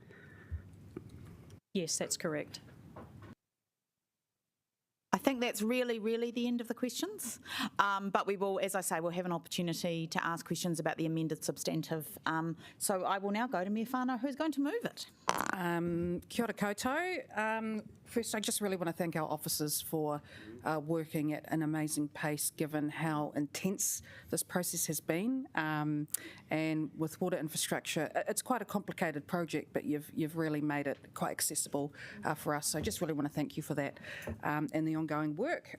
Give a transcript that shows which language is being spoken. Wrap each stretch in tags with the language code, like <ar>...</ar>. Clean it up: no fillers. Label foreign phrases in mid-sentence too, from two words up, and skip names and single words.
<en>Yes, that's correct. I think that's really, really the end of the questions. But we will, as I say, we'll have an opportunity to ask questions about the amended substantive. So I will now go to Mea Whānau, who's going to move it.</en> <mi>Kia ora koutou.</mi> <en>First, I just really want to thank our officers for working at an amazing pace, given how intense this process has been. And with water infrastructure, it's quite a complicated project, but you've really made it quite accessible for us. So I just really want to thank you for that and the ongoing work.</en>